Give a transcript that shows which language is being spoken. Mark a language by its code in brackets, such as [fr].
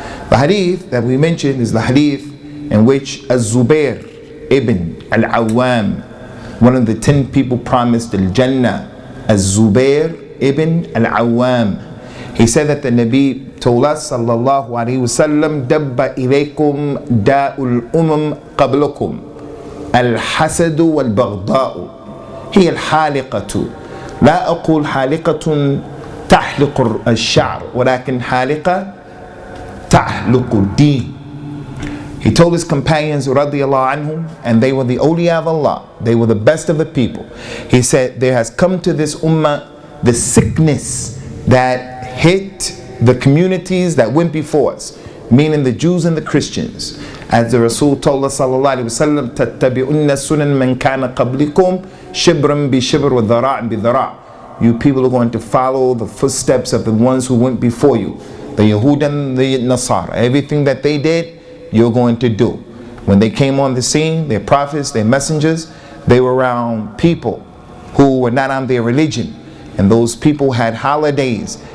[en] The hadith that we mentioned is the hadith in which Az-Zubair ibn al-Awwam, one of the 10 people promised al-Jannah, Az-Zubair ibn al-Awwam, he said that the Nabi told us sallallahu alaihi wasallam, [ar] dabba ilaykum da'ul qablakum al-hasadu wal-baghda'u hiya al-haliqatu. لا أقول حالقة تحلق الشعر ولكن حالقة تحلق الدين. [en] He told his companions radiyallahu anhum, and they were the awliya of Allah, they were the best of the people. He said, there has come to this ummah the sickness that hit the communities that went before us, meaning the Jews and the Christians. As the Rasul told us sallallahu alaihi wasallam, [ar] تَتَّبِعُنَّ سُنَنْ مَنْ كَانَ قَبْلِكُمْ شِبْرًا بِشِبْرٍ وَذَرَاعًا بِذَرَاعٍ. [en] You people are going to follow the footsteps of the ones who went before you, the Yahud and the Nasara. Everything that they did, you're going to do. When they came on the scene, their prophets, their messengers, they were around people who were not on their religion, and those people had holidays.